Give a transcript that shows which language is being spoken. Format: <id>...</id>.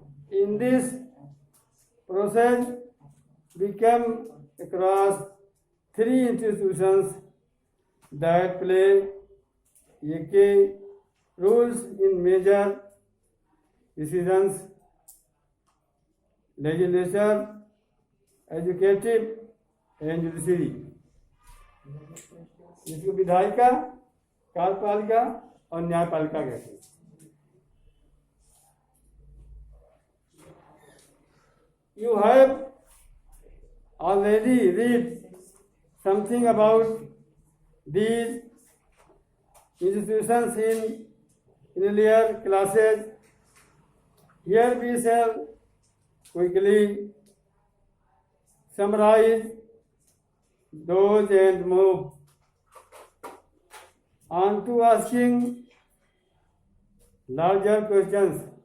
<en>In this process, we come across three institutions that play a key roles in major decisions: legislature, executive, and judiciary.</en> <hi>जिसको विधायिका, कार्यपालिका और न्यायपालिका कहते हैं।</hi> <en>You have already read something about these institutions in earlier classes. Here we shall quickly summarize those and move on to asking larger questions.</en>